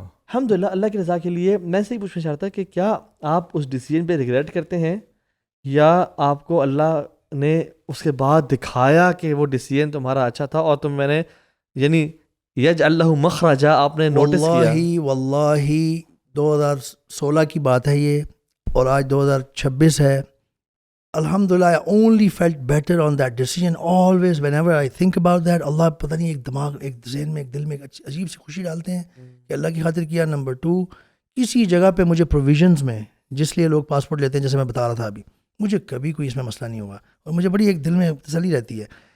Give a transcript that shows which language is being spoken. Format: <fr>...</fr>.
<ur>الحمدللہ اللہ کی رضا کے لیے میں سے ہی پوچھنا چاہتا کہ کیا آپ اس ڈیسیجن پہ ریگریٹ کرتے ہیں, یا آپ کو اللہ نے اس کے بعد دکھایا کہ وہ ڈیسیجن تمہارا اچھا تھا اور تم, میں نے یعنی یج اللہ مخرجا آپ نے نوٹس کیا؟ واللہ 2016 کی بات ہے یہ, اور آج 2026 ہے.</ur> <en>الحمدللہ I only felt better on that decision. Always whenever I think about that,</en> <ur>اللہ پتہ نہیں ایک دماغ, ایک ذہن میں, ایک دل میں ایک عجیب سی خوشی ڈالتے ہیں کہ اللہ کی خاطر کیا. نمبر 2, کسی جگہ پہ مجھے پروویژنز میں جس لیے لوگ پاسپورٹ لیتے ہیں, جیسے میں بتا رہا تھا ابھی, مجھے کبھی کوئی اس میں مسئلہ نہیں ہوا, اور مجھے بڑی ایک دل میں تسلی رہتی ہے.</ur>